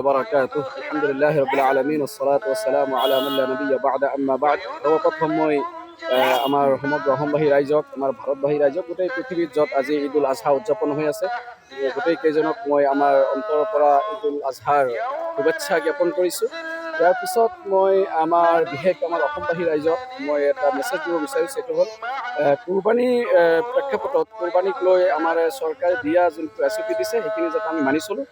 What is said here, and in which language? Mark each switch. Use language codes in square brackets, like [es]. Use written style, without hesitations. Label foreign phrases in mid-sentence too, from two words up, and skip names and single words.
[ar] بركاته الحمد لله رب العالمين والصلاة والسلام على من لا نبي بعده أما بعد [as] সর্বপ্ৰথম মই আমাৰ সমগ্ৰ অসমবাসী ৰাইজক আমাৰ ভাৰতবাসী ৰাইজক গোটেই পৃথিৱীত য'ত আজি ঈদুল আজহা উদযাপন হৈ আছে গোটেই কেইজনক মই আমাৰ অন্তৰৰ পৰা ঈদুল আজহাৰ শুভেচ্ছা জ্ঞাপন কৰিছোঁ। ইয়াৰ পিছত মই আমাৰ বিশেষ আমাৰ অসমবাসী ৰাইজক মই এটা মেছেজ দিব বিচাৰিছোঁ, সেইটো হ'ল কুৰবানী প্ৰেক্ষাপটত কুৰবানীক লৈ আমাৰ চৰকাৰে দিয়া যোনটো SOP দিছে সেইখিনি যাতে আমি মানি চলোঁ।